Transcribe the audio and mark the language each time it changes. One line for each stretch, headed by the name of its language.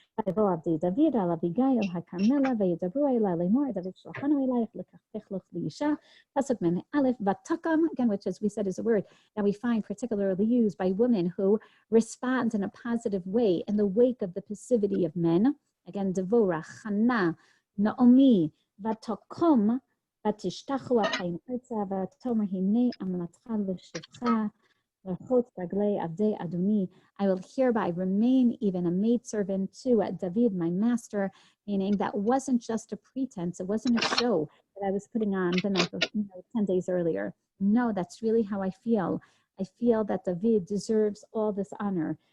Hebrew: David על אביגיל הכרמלה וידברו אלה לאמור דוד שלחנו אלייך לקחתך לך לאישה.
English: Pasuk Mem Aleph Vatakam, again, which as we said is a word that we find particularly used by women who respond in a positive way in the wake of the passivity of men.
Hebrew: Again, Devorah, Hannah, Naomi, Vatakom, ותשתחו אפיים ארצה ותאמר הנה אמרתך לשבחה לרחוץ רגלי עבדי אדוני.
English: I will hereby remain even a maidservant to David, my master, meaning that wasn't just a pretense, it wasn't a show that I was putting on the night of, 10 days earlier. No, that's really how I feel. I feel that David deserves all this honor.